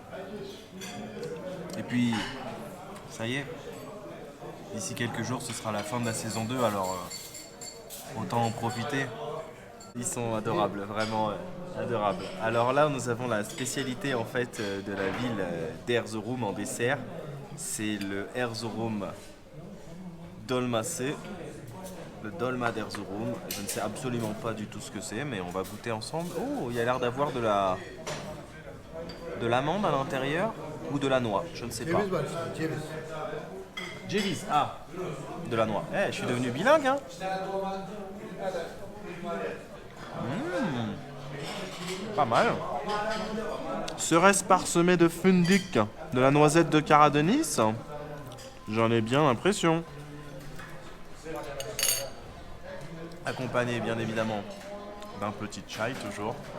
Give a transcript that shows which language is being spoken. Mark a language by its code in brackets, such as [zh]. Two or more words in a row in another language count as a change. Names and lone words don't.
[fr] Et puis, ça y est, d'ici quelques jours, ce sera la fin de la saison 2, alors autant en profiter. Ils sont adorables, vraiment adorables. Alors là, nous avons la spécialité en fait de la ville d'Erzurum en dessert. C'est le Erzurum dolması, le dolma d'Erzurum. Je ne sais absolument pas du tout ce que c'est, mais on va goûter ensemble. Oh, il y a l'air d'avoir de l'amande à l'intérieur ou de la noix, je ne sais pas. [tr] Ceviz var işte, ceviz. Ceviz, [fr] ah, de la noix. Je suis devenu bilingue, hein. Pas mal. Serait-ce parsemé de fundik, de la noisette de Karadeniz? J'en ai bien l'impression. Accompagné bien évidemment d'un petit chai toujours.